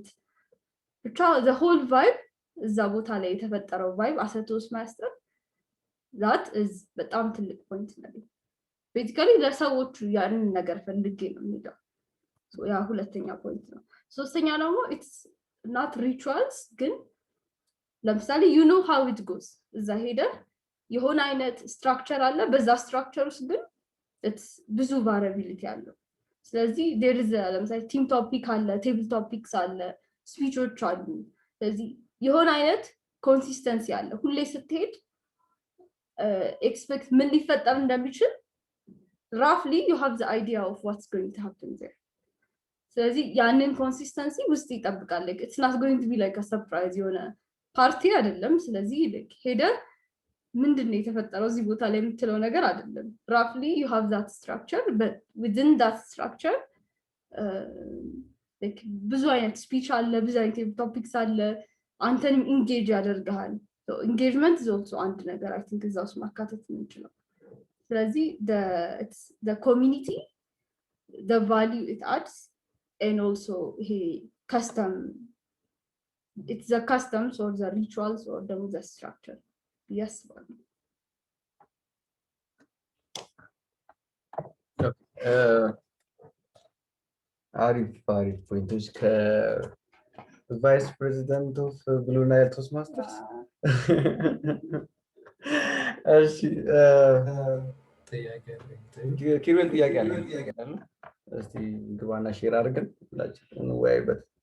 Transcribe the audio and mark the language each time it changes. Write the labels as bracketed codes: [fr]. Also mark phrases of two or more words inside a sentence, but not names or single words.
[am] ብቻ [en] the whole vibe [am] እዛ ቦታ ላይ የተፈጠረው ቫይብ [en] as Toastmaster that is [am] በጣም ትልቅ ፖይንት ነው። ቤዚካሊ ለሰዎቹ ያንን ነገር ፈልጌ ነው የሚለው። ያ ሁለተኛ ፖይንት ነው። ሶስተኛ ደግሞ [en] it's not rituals፣ [am] ግን ለምሳሌ [en] you know how it goes [am] እዛ ሄደ የሆነ አይነት ስትራክቸር አለ፣ በዛ ስትራክቸር ውስጥ ግን ብዙ ቫሪያቢሊቲ አለው። ስለዚህ [en] there is [am] ለምሳሌ [en] theme topic [am] አለ፣ [en] table topics [am] አለ፣ ስፒቾች አሉ። ስለዚህ የሆነ አይነት ኮንሲስተንሲ አለ። ሁሌ ስትሄድ ኤክስፔክት ምን ሊፈጠር እንደሚችል [en] roughly you have the idea of what's going to happen there። [am] ስለዚህ ያንን ኮንሲስተንሲ ውስጥ ይጠብቃል። [en] it's not going to be like a surprise [am] የሆነ ፓርቲ አይደለም። ስለዚህ ሄደ ምንድነው የተፈጠረው እዚህ ቦታ ላይ የምትለው ነገር አይደለም። [en] roughly you have that structure, but within that structure like [am] ብዙ አይነት ስፒች አለ፣ ብዙ አይነት ቶፒክስ አለ፣ አንተንም ኢንጌጅ ያደርጋል። [en] so engagement is also [am] አንድ ነገር [en] I think [am] እዛ ውስጥ ማካተት የምንችለው። ስለዚህ [en] the community, the value it adds, and also it's the customs or the rituals or the structure. Yes. [am] አሪፍ ፖይንቶች ከቫይስ ፕሬዚዳንት ኦፍ ብሉ ናይል ቶስ ማስተርስ። እሺ ኪሩቤል ጥያቄ አለ። እስቲ ግባና ሼር አድርገን ሁላችን እንወያይበት።